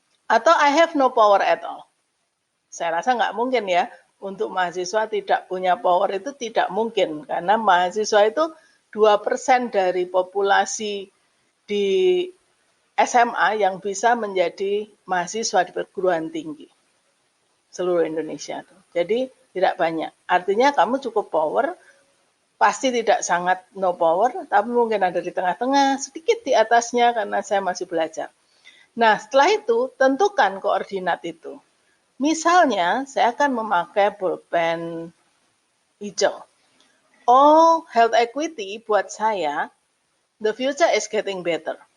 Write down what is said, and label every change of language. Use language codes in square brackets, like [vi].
[en] Atau I have no power at all. [id] Saya rasa nggak mungkin ya, untuk mahasiswa tidak punya power itu tidak mungkin. Karena mahasiswa itu 2% dari populasi di SMA yang bisa menjadi mahasiswa di perguruan tinggi seluruh Indonesia. Jadi tidak banyak. Artinya kamu cukup power, pasti tidak sangat no power, tapi mungkin ada di tengah-tengah, sedikit di atasnya karena saya masih belajar. Nah, setelah itu tentukan koordinat itu. Misalnya, saya akan memakai pulpen hijau. [en] Oh, health equity [id] buat saya, [en] the future is getting better.